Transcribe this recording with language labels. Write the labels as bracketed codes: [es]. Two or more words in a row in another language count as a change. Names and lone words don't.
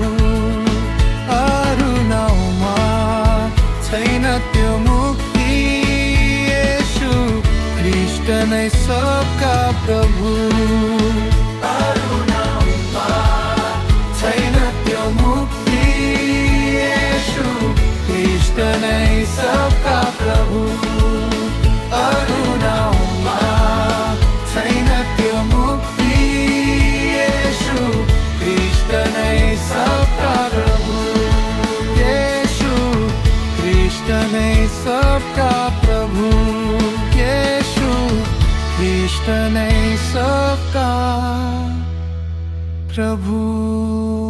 [ne] अरू नाउँमा छैन त्यो मुक्ति, येशू कृष्ण [hi] सबका प्रभु। [ne] अरू नाउँमा छैन त्यो मुक्ति, येशू कृष्ण [hi] सबका प्रभु। [ne] अरू नाउँमा छैन त्यो मुक्ति, [hi] सबका प्रभु। यीशु कृष्ण सबका प्रभु। यीशु कृष्ण सबका प्रभु।